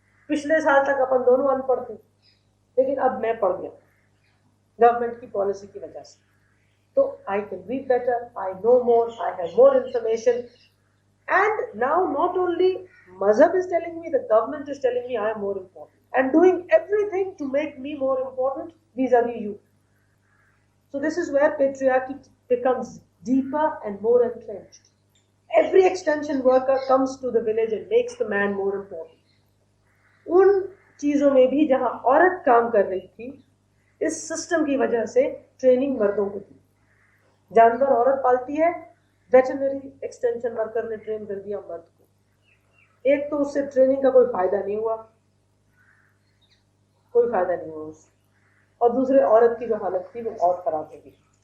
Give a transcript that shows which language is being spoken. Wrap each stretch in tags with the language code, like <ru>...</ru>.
<hi>पिछले साल तक अपन दोनों अनपढ़ थे, लेकिन अब मैं पढ़ गया गवर्नमेंट की पॉलिसी की वजह से।</hi> <en>तो I can read better, I know more, I have more information, and now not only मजहब is telling me, the government is telling me I am more important and doing everything to make me more important vis-a-vis you. So this is where patriarchy becomes deeper and more entrenched. Every extension worker comes to the village and makes the man more important.</en> <hi>उन चीज़ों में भी जहाँ औरत काम कर रही थी, इस सिस्टम की वजह से ट्रेनिंग मर्दों को थी। जानवर औरत पालती है, वेटरनरी एक्सटेंशन वर्कर ने ट्रेन कर दिया मर्द को। एक तो उससे ट्रेनिंग का कोई फायदा नहीं हुआ, कोई फायदा नहीं हुआ उससे, और दूसरे औरत की जो हालत थी वो और खराब हो गई।</hi>